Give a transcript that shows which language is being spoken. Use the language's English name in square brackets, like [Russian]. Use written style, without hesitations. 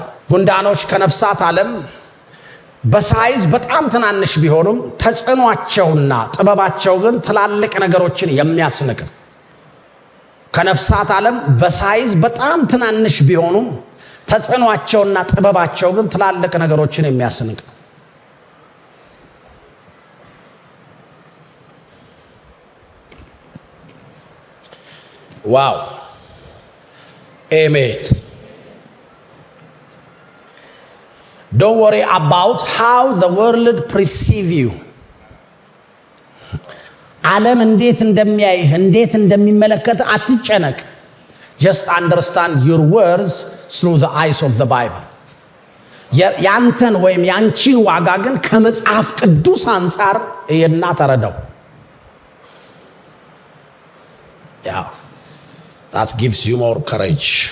[Amharic] ጉንዳኖች ከነፍሳት ዓለም በሳይዝ በጣም ትናንሽ ቢሆኑም ተጽዕኗቸውና ጥበባቸው ግን ትላልቅ ነገሮችን የሚያስንቅ። ከነፍሳት ዓለም በሳይዝ በጣም ትናንሽ ቢሆኑም ተጽዕኗቸውና ጥበባቸው ግን ትላልቅ ነገሮችን የሚያስንቅ። ዋው አሜን። [English] Don't worry about how the world perceive you. [Amharic] ዓለም እንዴት እንደሚያይህ እንዴት እንደሚመለከት አትጨነቅ። [English] Just understand your words through the eyes of the Bible. [Amharic] ያንተን ወይም ያንቺን ዋጋ ግን ከመጽሐፍ ቅዱስ አንፃር እየና ተረዳው። [English] That gives you more courage.